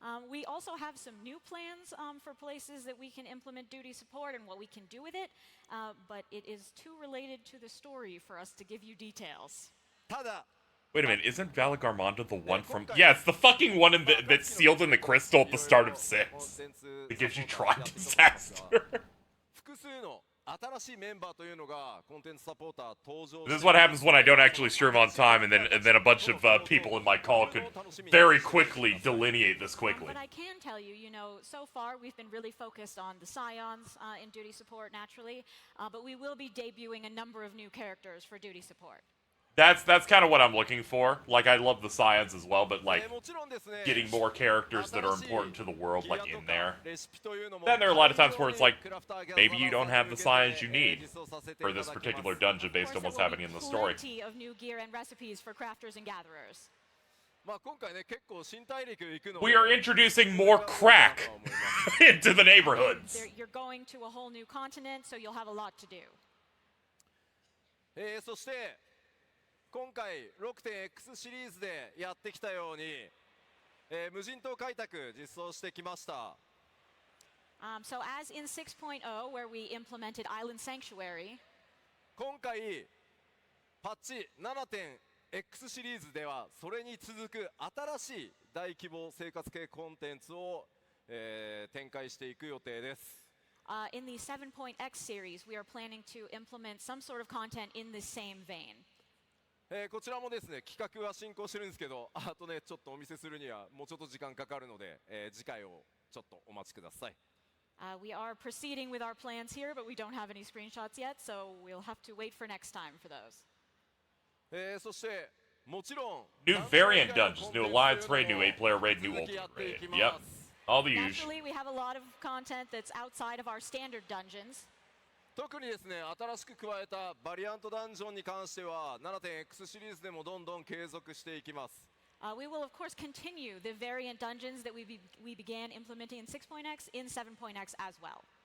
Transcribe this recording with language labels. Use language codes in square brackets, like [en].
[en] We also have some new plans for places that we can implement duty support and what we can do with it, but it is too related to the story for us to give you details. [ja] ただ [en] Wait a minute, isn't Valagarmanda the one from... Yeah, it's the fucking one that's sealed in the crystal at the start of 6. It gives you Tron Disaster. [ja] 複数の新しいメンバーというのがコンテンツサポーター登場 [en] This is what happens when I don't actually stream on time, and then a bunch of people in my call could very quickly delineate this quickly. But I can tell you, so far we've been really focused on the Scions in duty support naturally, but we will be debuting a number of new characters for duty support. That's kind of what I'm looking for. Like, I love the science as well, but like [ja] もちろんですね [en] getting more characters that are important to the world, like in there. Then there are a lot of times where it's like, maybe you don't have the science you need for this particular dungeon based on what's happening in the story. Plenty of new gear and recipes for crafters and gatherers. [ja] まあ今回ね結構新大陸行くの [en] We are introducing more crack into the neighborhoods. You're going to a whole new continent, so you'll have a lot to do. [ja] そして今回 6.X シリーズでやってきたように、無人島開拓実装してきました。 [en] So as in 6.0, where we implemented Island Sanctuary, [ja] 今回パッチ 7.X シリーズではそれに続く新しい大規模生活系コンテンツを、展開していく予定です。 [en] in the 7.x series, we are planning to implement some sort of content in the same vein. [ja] こちらもですね企画は進行してるんですけど、あとねちょっとお見せするにはもうちょっと時間かかるので、次回をちょっとお待ちください。 [en] We are proceeding with our plans here, but we don't have any screenshots yet, so we'll have to wait for next time for those. [ja] そしてもちろん [en] New variant dungeons, new alliance raid, new 8-player raid, new ultimate raid. Yep, all the usual. Naturally, we have a lot of content that's outside of our standard dungeons. [ja] 特にですね新しく加えたバリアントダンジョンに関しては 7.X シリーズでもどんどん継続していきます。 [en] We will, of course, continue the variant dungeons that we began implementing in 6.x in 7.x as well.